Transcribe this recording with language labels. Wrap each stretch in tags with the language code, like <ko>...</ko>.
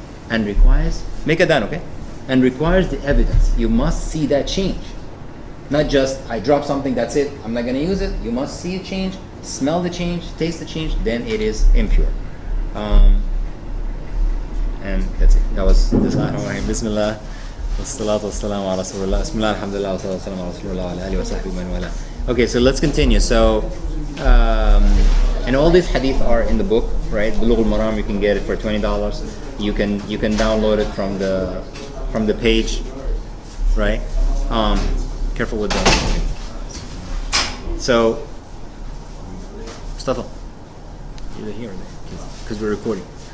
<en>And requires, make it down, okay? And requires the evidence. You must see that change. Not just, I drop something, that's it, I'm not going to use it. You must see a change, smell the change, taste the change, then it is impure. And that's it. That was this. Bismillah.</en> <ar>والصلاة والسلام على رسول الله. بسم الله الحمد لله والصلاة والسلام على رسول الله وعلى آله وصحبه ومن والاه.</ar> <en>Okay, so let's continue. So, and all these hadith are in the book, right? Bulugh al-Maram, you can get it for $20. You can download it from the page, right? Careful with that. So, Mustafa, either here or there, because we're recording.</en>